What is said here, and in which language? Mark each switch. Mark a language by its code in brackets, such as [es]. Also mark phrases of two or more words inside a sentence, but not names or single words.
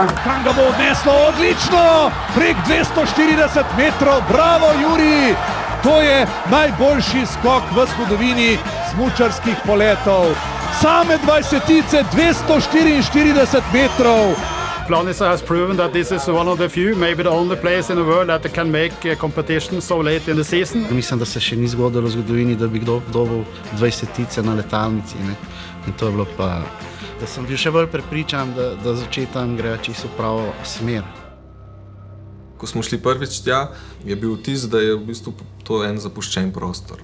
[sl] Tam ga bo odneslo odlično, prek 240 metrov, bravo Jurij! To je najboljši skok v zgodovini smučarskih poletov. Same 20-tice, 244 metrov. [en] Planica has proven that this is one of the few, maybe the only place in the world that can make competition so late in the season. [sl] Mislim, da se še ni zgodilo v zgodovini, da bi kdo dobil 20-tice na letalnici. Ne? In to je bilo pa, da sem bil še bolj prepričan, da z očetom gre čisto v pravo smer. Ko smo šli prvič tja, je bil vtis, da je v bistvu to en zapuščen prostor.